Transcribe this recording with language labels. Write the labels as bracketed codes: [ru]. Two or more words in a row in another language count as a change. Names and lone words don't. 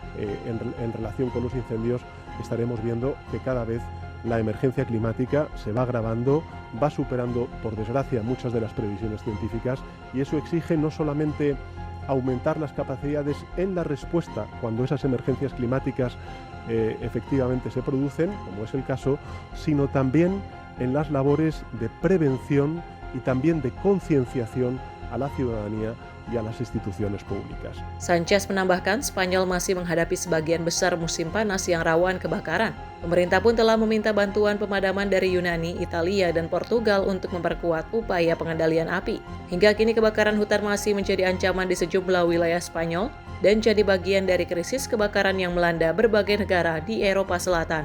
[es] en relación con los incendios, estaremos viendo que cada vez la emergencia climática se va agravando, va superando por desgracia muchas de las previsiones científicas y eso exige no solamente aumentar las capacidades en la respuesta cuando esas emergencias climáticas efectivamente se producen, como es el caso, sino también en las labores de prevención y también de concienciación a la ciudadanía y a las instituciones públicas. [id] Sanchez menambahkan, Spanyol masih menghadapi sebagian besar musim panas yang rawan kebakaran. Pemerintah pun telah meminta bantuan pemadaman dari Yunani, Italia, dan Portugal untuk memperkuat upaya pengendalian api. Hingga kini kebakaran hutan masih menjadi ancaman di sejumlah wilayah Spanyol dan jadi bagian dari krisis kebakaran yang melanda berbagai negara di Eropa Selatan.